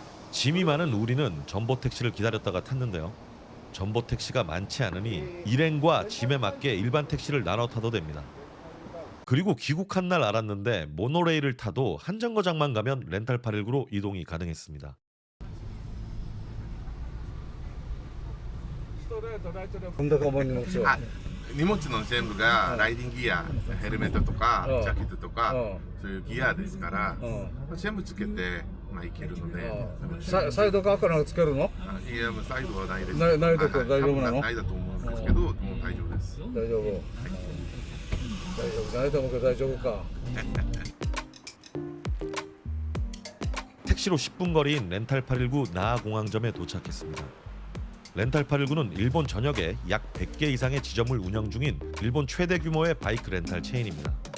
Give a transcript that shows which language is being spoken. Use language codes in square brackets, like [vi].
[ko] 짐이 많은 우리는 전보 택시를 기다렸다가 탔는데요. 전보 택시가 많지 않으니 일행과 짐에 맞게 일반 택시를 나눠 타도 됩니다. 그리고 귀국한 날 알았는데 모노레일을 타도 한 정거장만 가면 렌탈 819로 이동이 가능했습니다. [ja] 荷物の全部がライディングギア、ヘルメットとかジャケットとかそういうギアですから全部つけていけるのでサイドカーからつけるの？いやもうサイドはないです。ないだと大丈夫なの？ないだと思うんですけどもう大丈夫です。大丈夫。大丈夫ないと思うけど大丈夫か。 [ko] 택시로 10분 거리인 렌탈 819 나아 공항점에 도착했습니다. 렌탈 819는 일본 전역에 약 100개 이상의 지점을 운영 중인 일본 최대 규모의 바이크 렌탈 체인입니다.